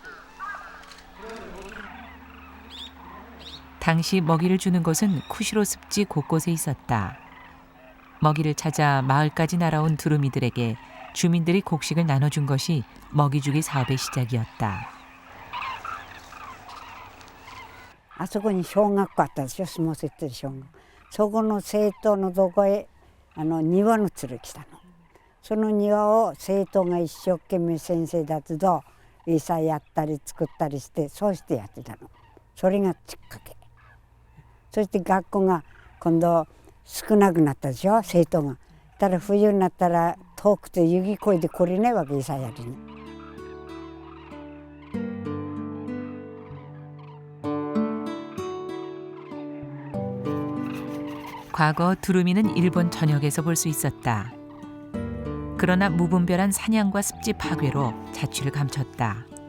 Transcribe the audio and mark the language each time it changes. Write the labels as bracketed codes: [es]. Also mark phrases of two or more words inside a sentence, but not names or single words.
[ko] 당시 먹이를 주는 곳은 쿠시로 습지 곳곳에 있었다. 먹이를 찾아 마을까지 날아온 두루미들에게 주민들이 곡식을 나눠준 것이 먹이주기 사업의 시작이었다. [ja] あそこに小学校あったでしょ、下関小学校。そこの生徒のとこへ庭の鶴来たの。その庭を生徒が一生懸命先生たちと餌やったり作ったりして、そうしてやってたの。それがきっかけ。そして学校が今度少なくなったでしょ、生徒が。ただ冬になったら遠くて雪越えて来れないわけ、餌やりに。 [ko] 과거 두루미는 일본 전역에서 볼 수 있었다. 그러나 무분별한 사냥과 습지 파괴로 자취를 감췄다.